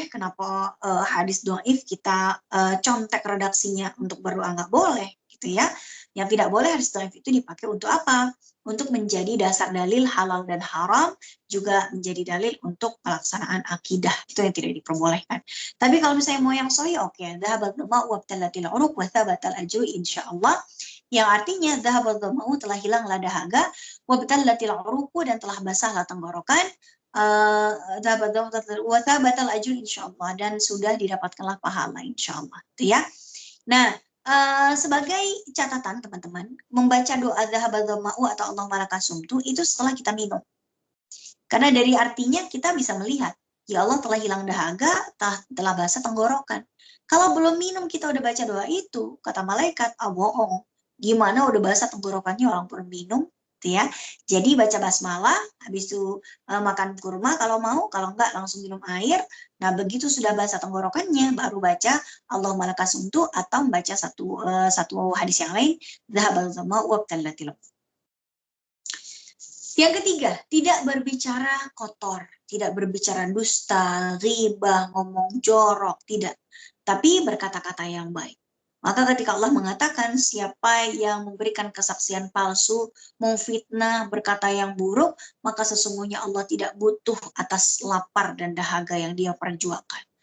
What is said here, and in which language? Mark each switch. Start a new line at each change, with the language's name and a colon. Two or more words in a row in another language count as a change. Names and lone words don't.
Indonesian: Kenapa hadis dhaif kita contek redaksinya untuk berdoa nggak boleh gitu ya. Yang tidak boleh hadis dhaif itu dipakai untuk apa? Untuk menjadi dasar dalil halal dan haram, juga menjadi dalil untuk pelaksanaan akidah. Itu yang tidak diperbolehkan. Tapi kalau misalnya mau yang sahih, oke.
Arabic: ذهب الظمأ وابتلت العروق وثبت الأجر إن شاء الله.
Indonesian: Yang artinya
Arabic: ذهب الظمأ,
Indonesian: telah hilanglah dahaga,
Arabic: وابتلت العروق,
Indonesian: dan telah basahlah tenggorokan,
Arabic: ثبت الأجر إن شاء الله,
Indonesian: dan sudah didapatkanlah pahala insyaallah itu ya. Nah, sebagai catatan teman-teman, membaca doa
Arabic: ذهب الظمأ
Indonesian: atau
Arabic: اللهم لك صمت
Indonesian: itu setelah kita minum. Karena dari artinya kita bisa melihat, ya Allah telah hilang dahaga, telah basah tenggorokan. Kalau belum minum kita udah baca doa itu, kata malaikat, bohong. Gimana udah basah tenggorokannya orang belum minum? Ya, jadi baca basmalah, habis itu makan kurma kalau mau, kalau enggak langsung minum air. Nah begitu sudah basah tenggorokannya, baru baca
Arabic: اللهم لك صمت,
Indonesian: atau membaca satu hadis yang lain,
Arabic: ذهب الظمأ وابتلت العروق.
Indonesian: Yang ketiga, tidak berbicara kotor, tidak berbicara dusta, ghibah, ngomong jorok, tidak. Tapi berkata-kata yang baik. Maka ketika Allah mengatakan siapa yang memberikan kesaksian palsu, memfitnah, berkata yang buruk, maka sesungguhnya Allah tidak butuh atas lapar dan dahaga yang dia perjuangkan.